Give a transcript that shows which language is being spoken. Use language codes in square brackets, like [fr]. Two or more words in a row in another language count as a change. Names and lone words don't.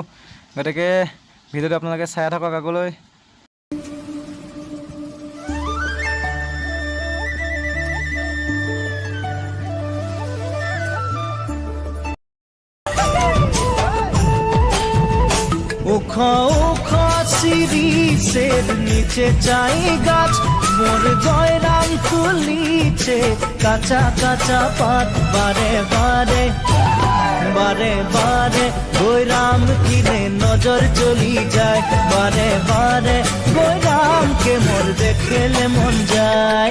[as] গতিকে ভিডিঅ'টো আপোনালোকে চাই থাকক আগলৈ। [rkt] ওখ ওখ সিঁড়ির নিচে চাই গাছ, মোর জয়রাম খুলিছে কাঁচা কাঁচা পাত। বারে বারে বারে বারে গৈরাম কিনে নজর চলি যায়। বারে বারে গৈরামকে মোর দেখলে মন যায়।